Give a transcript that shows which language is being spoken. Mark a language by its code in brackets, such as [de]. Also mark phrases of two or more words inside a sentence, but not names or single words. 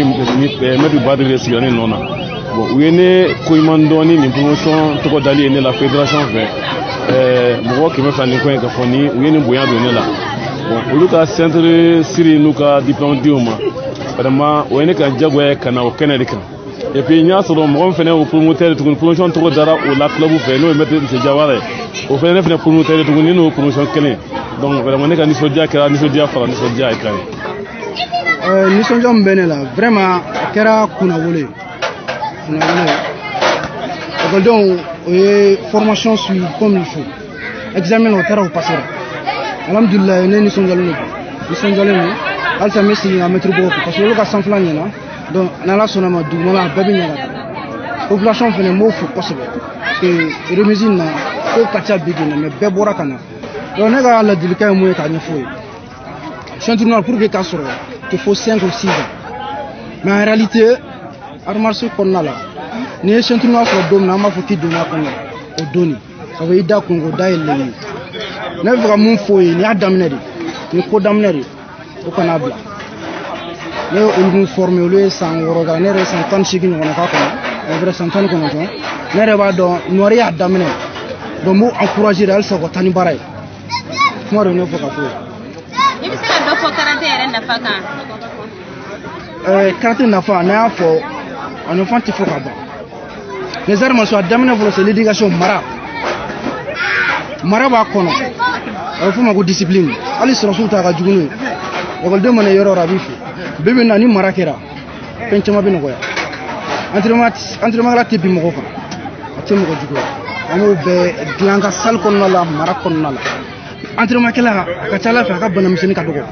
[bm] ni maître Badri de sigira ne nɔ na bon u ye ne ko ɲuman dɔɔni nin promotion tɔgɔ dali ye ne la fédération fɛ mɔgɔ 200 ni ko in ka fɔ ni u ye nin bonya don ne la bon olu ka centre siri n'u ka diplôme di o ma vraiment o ye ne ka jagoya ka na o kɛnɛ de kan [fr] et puis [bm] n y'a sɔrɔ mɔgɔ min fɛnɛ o promoteur tuguni promotion tɔgɔ dara o la club fɛ n'o ye maître Mr Jawara ye o fɛnɛ ne fɛnɛ promoteur tuguni n'o promotion kelen donc vraiment ne ka nisɔndiya kɛra nisɔndiya fara nisɔndiya ye kan ye. Nisɔndiya min bɛ ne la vraiment a kɛra kunnawolo ye ekɔlidenw o ye [fr] formation suivi comme il faut examen [bm] o taara o passera alhamdulilayi ne nisɔndiyalen don halisa n bɛ segin ka maître bɔ [fr] parce que [bm] olu ka sanfɛla ɲɛna donc n'ala sɔnna ma dugumala a bɛɛ bɛ ɲɛ ka taa population fɛnɛ n b'o fo kosɛbɛ [fr] parce que [bm] remise in na ko ka ca bi na mais bɛɛ bɔra ka na donc ne ka ladilikan ye mun ye k'a ɲɛfɔ ye championnat [fr] pour que [bm] k'a sɔrɔ [fr] il faut 5 ou 6 ans mais en réalité art martiaux [bm] kɔnɔna la n'i ye championnat sɔrɔ don min na an b'a fɔ k'i donna a kɔnɔ o donni [fr] ça veut dire [bm] i da kun o da yɛlɛlen ye ne bɛ fɛ ka mun fɔ ye nin y'a daminɛ de nin ko daminɛ de o kana bila ne ye olu formé olu ye san 6 kɛ ne yɛrɛ ye san 18 ɲɔgɔnna k'a kɔnɔ o bɛ san 19 ne yɛrɛ b'a dɔn Noiri y'a daminɛ donc n b'u [fr] encouragé de [bm] halisa u ka taa ni baara ye kuma de ne fɔ ka fɔ ye. I bɛ se ka dɔ fɔ karaté yɛrɛ nafa kan. Karaté nafa ne y'a fɔ a nafa tɛ fɔ ka ban [fr] les arts martiaux [bm] a daminɛ fɔlɔ [fr] c'est l'éducation [bm] mara b'a kɔnɔ a bɛ fɔ o ma ko discipline hali sɔrɔsiw ta ka jugu n'o ye ekɔliden mana yɔrɔ o yɔrɔ a b'i fo bi bi in na ni mara kɛra fɛn caman bɛ nɔgɔya entraînement tɛ bin mɔgɔ kan a tɛ mɔgɔ juguya an b'o bɛɛ dilan ka salle kɔnɔna la mara kɔnɔna la entraînement kɛla a ka ca Ala fɛ a ka banamisɛnnin ka dɔgɔ.